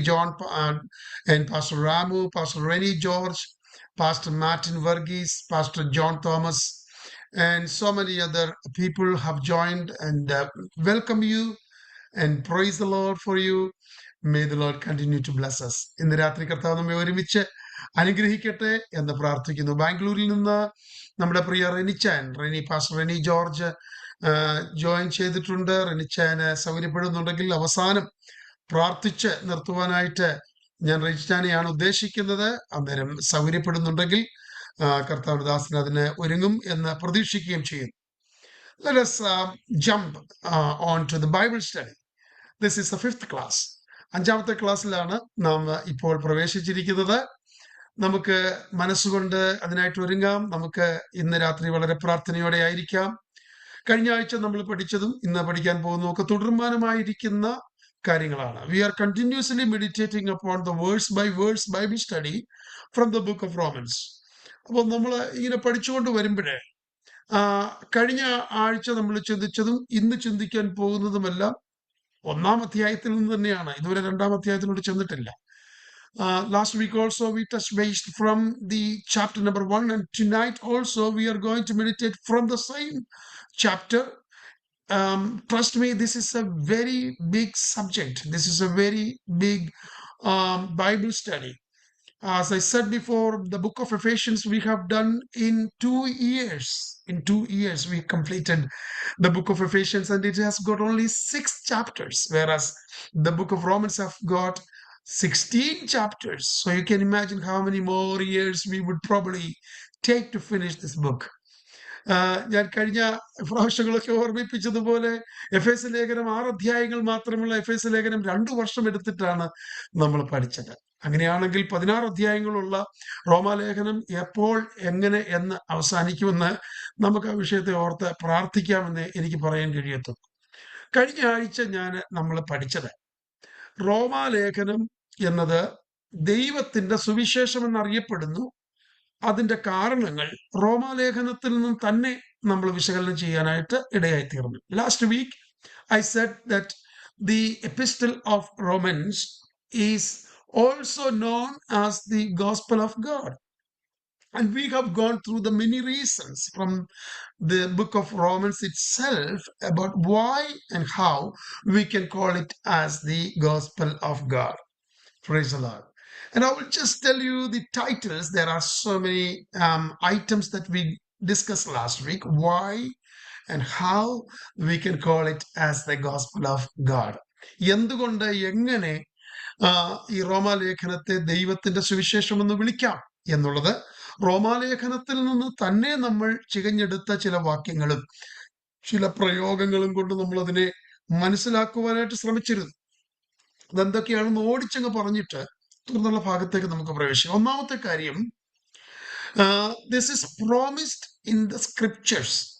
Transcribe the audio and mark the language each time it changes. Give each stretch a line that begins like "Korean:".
English: John and Pastor Ramu, Pastor Rennie George, Pastor Martin Verghese, Pastor John Thomas, and so many other people have joined and welcome you and praise the Lord for you. May the Lord continue to bless us.
Malayalam: ഇന്ന് രാത്രി കർത്താവ് നമ്മെ ഒരുമിച്ച് അനുഗ്രഹിക്കട്ടെ എന്ന് പ്രാർത്ഥിക്കുന്നു. ബാംഗ്ലൂരിൽ നിന്ന് നമ്മുടെ പ്രിയ പാസ്റ്റർ റെനി ജോർജ് ജോയിൻ ചെയ്തിട്ടുണ്ട്. റെനിച്ചാന് സൗകര്യപ്പെടുന്നുണ്ടെങ്കിൽ അവസാനം പ്രാർത്ഥിച്ച് നിർത്തുവാനായിട്ട് ഞാൻ റെനിച്ചാനെയാണ് ഉദ്ദേശിക്കുന്നത്. അന്നേരം സൗകര്യപ്പെടുന്നുണ്ടെങ്കിൽ കർത്താവ് ദാസൻ അതിന് ഒരുങ്ങും എന്ന് പ്രതീക്ഷിക്കുകയും ചെയ്യുന്നു.
English: Let us jump on to the Bible study. This is the fifth class.
Malayalam: അഞ്ചാമത്തെ ക്ലാസ്സിലാണ് നാം ഇപ്പോൾ പ്രവേശിച്ചിരിക്കുന്നത്. നമുക്ക് മനസ്സുകൊണ്ട് അതിനായിട്ട് ഒരുങ്ങാം. നമുക്ക് ഇന്ന് രാത്രി വളരെ പ്രാർത്ഥനയോടെ ആയിരിക്കാം. കഴിഞ്ഞ ആഴ്ച നമ്മൾ പഠിച്ചതും ഇന്ന് പഠിക്കാൻ പോകുന്നതും ഒക്കെ തുടർമാനമായിരിക്കുന്ന കാര്യങ്ങളാണ്.
English: We are continuously meditating upon the verse by verse Bible study from the book of Romans.
Malayalam: അപ്പോൾ നമ്മൾ ഇങ്ങനെ പഠിച്ചുകൊണ്ട് വരുമ്പോഴേ കഴിഞ്ഞ ആഴ്ച നമ്മൾ ചിന്തിച്ചതും ഇന്ന് ചിന്തിക്കാൻ പോകുന്നതുമെല്ലാം ഒന്നാം അധ്യായത്തിൽ നിന്ന് തന്നെയാണ്. ഇതുവരെ രണ്ടാം അധ്യായത്തിലോട്ട് ചെന്നിട്ടില്ല.
English: Last week also we touched base from the chapter number 1, and tonight also we are going to meditate from the same chapter. Trust me, this is a very big subject. This is a very big Bible study. As I said before, the book of Ephesians we have done in 2 years. In 2 years we completed the book of Ephesians, and it has got only 6 chapters, whereas the book of Romans have got 16 chapters. So you can imagine how many more years we would probably take to finish this book.
Malayalam: ഞാൻ കഴിഞ്ഞ പ്രാവശ്യങ്ങളൊക്കെ ഓർമ്മിപ്പിച്ചതുപോലെ എഫേസ് ലേഖനം 6 അധ്യായങ്ങൾ മാത്രമുള്ള എഫേസ് ലേഖനം 2 വർഷം എടുത്തിട്ടാണ് നമ്മൾ പഠിച്ചത്. അങ്ങനെയാണെങ്കിൽ 16 അധ്യായങ്ങളുള്ള റോമാലേഖനം എപ്പോൾ എങ്ങനെ എന്ന് അവസാനിക്കുമെന്ന് നമുക്ക് ആ വിഷയത്തെ ഓർത്ത് പ്രാർത്ഥിക്കാമെന്ന് എനിക്ക് പറയാൻ കഴിയത്തുള്ളൂ. കഴിഞ്ഞ ആഴ്ച നമ്മൾ പഠിച്ചത് റോമാലേഖനം എന്നത് ദൈവത്തിന്റെ സുവിശേഷം എന്നറിയപ്പെടുന്നു. അതിന്റെ കാരണങ്ങൾ റോമാലേഖനത്തിൽ നിന്നും തന്നെ നമ്മൾ വിശകലനം ചെയ്യാനായിട്ട് ഇടയായിത്തീർന്നു.
English: Last week I said that the epistle of Romans is also known as the gospel of God, and we have gone through the many reasons from the book of Romans itself about why and how we can call it as the gospel of God. Praise the Lord. And I will just tell you the titles. There are so many items that we discussed last week. Why and how we can call it as the gospel of God.
Malayalam: എന്തുകൊണ്ട് എങ്ങനെ ഈ റോമാലേഖനത്തെ ദൈവത്തിന്റെ സുവിശേഷം എന്ന് വിളിക്കാം എന്നുള്ളത് റോമാലേഖനത്തിൽ നിന്ന് തന്നെ നമ്മൾ ചികഞ്ഞെടുത്ത ചില വാക്യങ്ങളും ചില പ്രയോഗങ്ങളും കൊണ്ട് നമ്മൾ അതിനെ മനസ്സിലാക്കുവാനായിട്ട് ശ്രമിച്ചിരുന്നു. അതെന്തൊക്കെയാണെന്ന് ഓടിച്ചങ്ങ് പറഞ്ഞിട്ട് തുടർന്നുള്ള ഭാഗത്തേക്ക് നമുക്ക് പ്രവേശിക്കാം. ഒന്നാമത്തെ കാര്യം,
English: this is promised in the scriptures.